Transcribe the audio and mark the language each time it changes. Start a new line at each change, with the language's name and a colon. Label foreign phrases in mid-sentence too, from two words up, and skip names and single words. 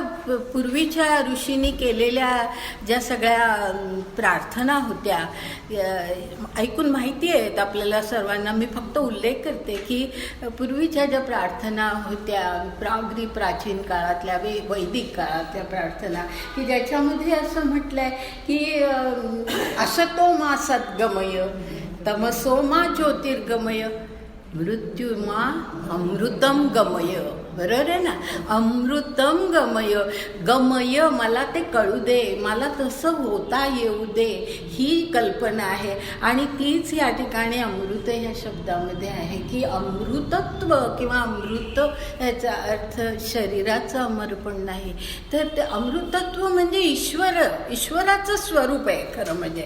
Marathi: पूर्वीच्या ऋषींनी केलेल्या ज्या सगळ्या प्रार्थना होत्या ऐकून माहिती आहेत आपल्याला सर्वांना. मी फक्त उल्लेख करते की पूर्वीच्या ज्या प्रार्थना होत्या अगदी प्राचीन काळातल्या वैदिक काळातल्या प्रार्थना की ज्याच्यामध्ये असं म्हटलं आहे की
Sanskrit: असतो मा सद्गमय, तमसो मा ज्योतिर्गमय, मृत्युमा अमृतम गमय.
Marathi: बरोबर आहे ना.
Sanskrit: अमृतम गमय,
Marathi: गमय मला ते कळू दे, मला तसं होता येऊ दे, ही कल्पना आहे. आणि तीच या ठिकाणी अमृत ह्या शब्दामध्ये आहे, की अमृतत्व किंवा अमृत याचा अर्थ शरीराचं अमरपण नाही, तर ते अमृतत्व म्हणजे ईश्वराचं स्वरूप आहे खरं म्हणजे.